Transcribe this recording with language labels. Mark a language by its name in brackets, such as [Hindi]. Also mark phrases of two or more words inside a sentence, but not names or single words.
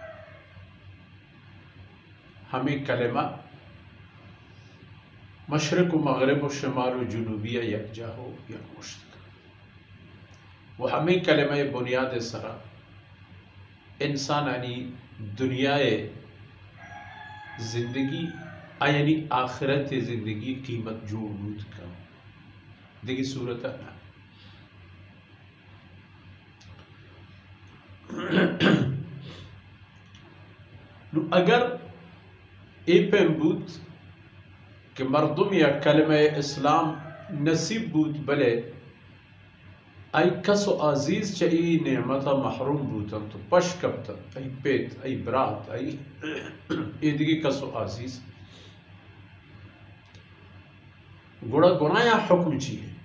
[Baluchi] ہمیں کلمہ مشرق و مغرب و شمال و جنوبیہ یکجا ہو یک مشتق وہ ہمیں کلمہ بنیاد سرا انسانانی دنیائے زندگی یعنی آخرت زندگی قیمت جو وجود کا دیکھی صورت ہے. اگر ای پیم بود کہ مردم یا کلمہ اسلام نصیب بود بلے ای کس و عزیز چا ای نعمتا محروم بودن تو پش کبتن ای پیت ای برات ای دیگی کس و عزیز گوڑا گنایا حکم چیئے.